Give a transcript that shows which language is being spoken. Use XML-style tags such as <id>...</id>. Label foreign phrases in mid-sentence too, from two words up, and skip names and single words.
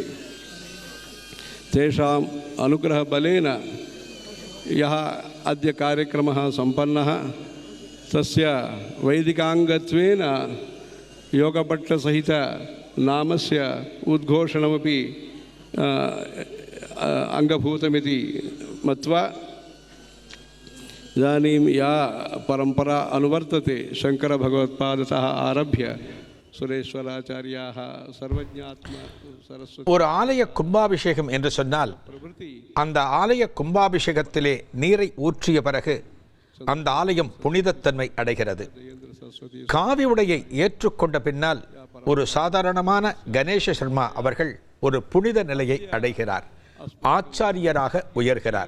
<sa>तेषाम् अनुग्रहबलेन यः अद्य कार्यक्रमः सम्पन्नः तस्य वैदिकाङ्गत्वेन योगपट्टसहित नामस्य उद्घोषणमपि अङ्गभूतमिति मत्वा इदानीं या परम्परा अनुवर्तते शङ्करभगवत्पादतः आरभ्य सुरेश्वराचार्याः सर्वज्ञात्म सरस्वती.</sa> <ta>ஒரு ஆலய கும்பாபிஷேகம் என்று சொன்னால் அந்த ஆலய கும்பாபிஷேகத்திலே நீரை ஊற்றிய பிறகு அந்த ஆலயம் புனிதத்தன்மை அடைகிறது. காவி உடையை ஏற்றுக்கொண்ட பின்னால் ஒரு சாதாரணமான கணேஷ சர்மா அவர்கள் ஒரு புனித நிலையை அடைகிறார், ஆச்சாரியராக உயர்கிறார்.</ta>